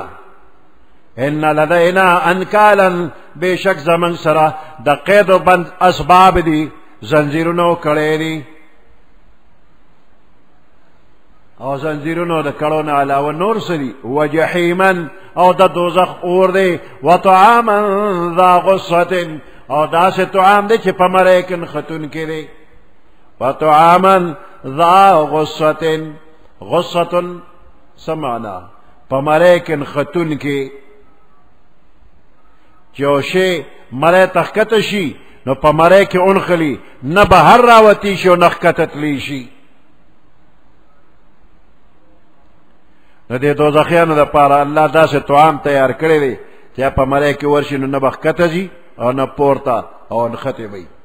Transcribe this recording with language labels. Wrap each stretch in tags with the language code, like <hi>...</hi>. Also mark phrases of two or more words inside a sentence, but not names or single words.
<ar>ان لدینا انکالن،</ar> <ps>بېشک زموږ سره د قید و بند اسباب دي، زنځیرونه او کړی دي. او زنځیرونو د کړو نه علاوه نور څه دي؟ وجحیمن، او د دوزخ اور دی.</ps> <ar>وطعاما ذا غصة،</ar> <ps>او داسې طعام دی چې په مرۍ کې نښتونکی دی.</ps> <ar>وطعاما ذا غصة، غصة</ar> <ps>څه معنا؟ په مرۍ کې نښتونکی. چې یو شی مرۍ ته ښکته شي نو په مرۍ کې اونخلي، نه بهر راوتی شي او نه ښکته تلی شي. نو دې دوزخیانو دپاره الله داسې طعام تیار کړی دی چې په مرۍ کې ورشي نو نه به ښکته ځي او نه پورته او نښتې به.</ps>